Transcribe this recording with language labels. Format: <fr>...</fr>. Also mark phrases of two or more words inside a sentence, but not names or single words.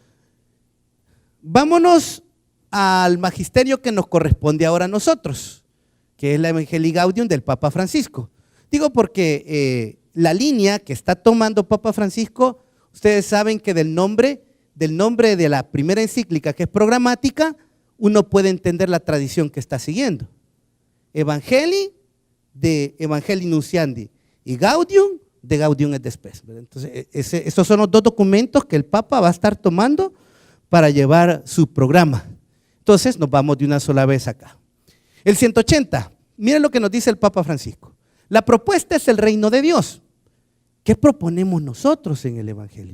<es>Vámonos al magisterio que nos corresponde ahora a nosotros, que es la Evangelii Gaudium del Papa Francisco. Digo porque la línea que está tomando Papa Francisco, ustedes saben que del nombre de la primera encíclica, que es programática, uno puede entender la tradición que está siguiendo. Evangelii de Evangelii Nunciandi y Gaudium de Gaudium et Spes. Entonces, esos son los dos documentos que el Papa va a estar tomando para llevar su programa. Entonces, nos vamos de una sola vez acá. El 180, miren lo que nos dice el Papa Francisco. La propuesta es el reino de Dios. ¿Qué proponemos nosotros en el Evangelio?</es>